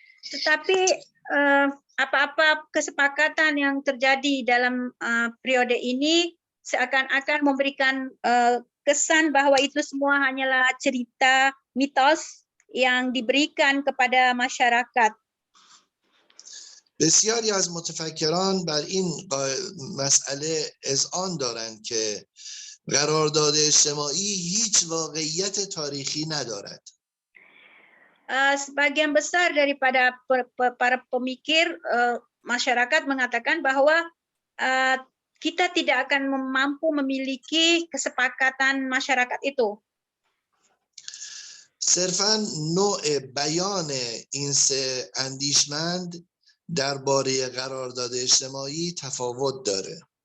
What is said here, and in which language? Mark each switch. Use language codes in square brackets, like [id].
[id] Tetapi apa-apa kesepakatan yang terjadi dalam periode ini seakan-akan memberikan kesan bahwa itu semua hanyalah cerita mitos yang diberikan kepada masyarakat. [fa] بسیاری از متفکران بر این مسئله اذعان دارند که قرارداد اجتماعی هیچ واقعیت تاریخی ندارد. [id] Sebagian besar daripada para pemikir masyarakat mengatakan bahwa kita tidak akan mampu memiliki kesepakatan masyarakat itu. [fa] صرفاً نوع بیان این سه اندیشمند درباره قرارداد اجتماعی تفاوت داره.